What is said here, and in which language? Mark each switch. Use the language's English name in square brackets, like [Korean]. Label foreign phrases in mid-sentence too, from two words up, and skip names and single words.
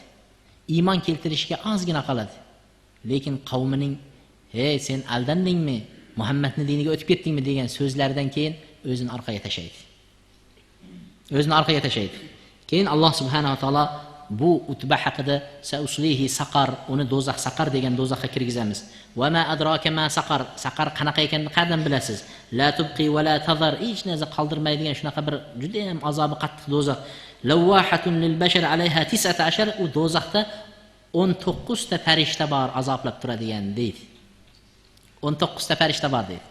[Uzbek] Iymon keltirishga ozgina qoladi. Lekin qavmining, "Hey, sen aldandingmi? Muhammadning diniga o'tib ketdingmi?" degan so'zlardan keyin o'zini orqaga tashlaydi. Keyin Alloh [Arabic] سبحانه وتعالى [Uzbek] bu Utba haqida [Arabic] سأصليه سقر, [Uzbek] uni do'zax saqar degan do'zaxga kirgizamiz. [Arabic] وما أدراك ما سقر, [Uzbek] saqar qanaqa ekanini qayerdan bilasiz? [Arabic] لا تبقي ولا تذر, [Uzbek] hech narsa qoldirmaydigan shunaqa bir juda ham azobi qattiq do'zax. [Arabic] لواحة للبشر عليها 19, [Uzbek] u do'zaxda 19 ta farishta bor azoblab turadigan deydi. 19 ta farishta bor deydi.